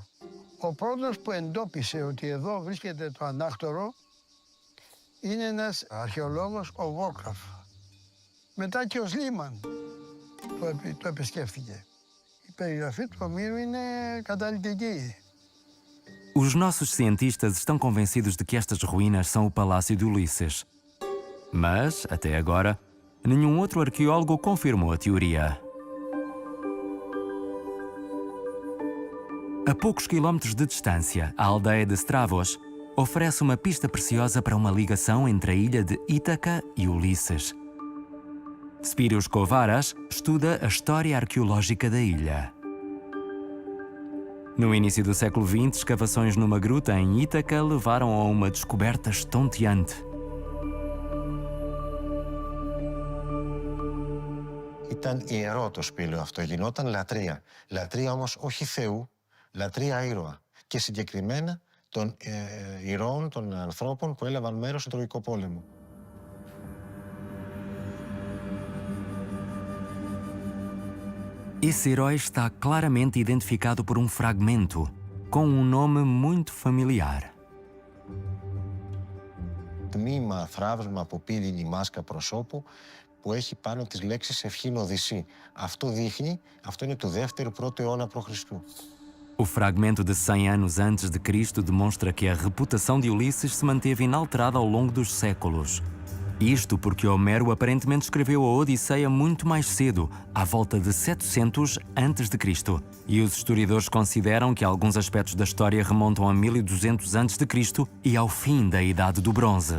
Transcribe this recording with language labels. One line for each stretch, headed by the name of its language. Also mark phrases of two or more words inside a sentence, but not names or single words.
Greek: Ο πρώτος που εντόπισε ότι εδώ βρίσκεται το Ανάκτορο είναι ένας αρχαιολόγος, ο Βόρκαφ. Μετά και ο Σλίμαν το επισκέφθηκε. Η περιγραφή του Ομήρου είναι καταλυτική.
Portuguese: Os nossos cientistas estão convencidos de que estas ruínas são o palácio de Ulisses. Mas, até agora, nenhum outro arqueólogo confirmou a teoria. A poucos quilómetros de distância, a aldeia de Stravos oferece uma pista preciosa para uma ligação entre a ilha de Ítaca e Ulisses. Spiros Kovaras estuda a história arqueológica da ilha. No início do século XX, escavações numa gruta em Ítaca levaram a uma descoberta estonteante.
Greek: Ήταν ιερό το σπήλαιο αυτό, γινόταν λατρεία. Λατρεία όμως όχι Θεού, λατρεία ήρωα. Και συγκεκριμένα των ηρώων, των ανθρώπων που έλαβαν μέρος στον Τροϊκό Πόλεμο.
Portuguese: Esse herói está claramente identificado por um fragmento, com um nome muito familiar.
Greek: Τμήμα, θράβσμα από πύληνη μάσκα προσώπου που έχει πάνω τις λέξεις ευχήν Οδυσσή. Αυτό δείχνει, αυτό είναι του 2ου-1ου αιώνα π.Χ.
Portuguese: O fragmento de 100 anos antes de Cristo demonstra que a reputação de Ulisses se manteve inalterada ao longo dos séculos. Isto porque Homero aparentemente escreveu a Odisseia muito mais cedo, à volta de 700 antes de Cristo, e os historiadores consideram que alguns aspectos da história remontam a 1200 antes de Cristo e ao fim da Idade do Bronze.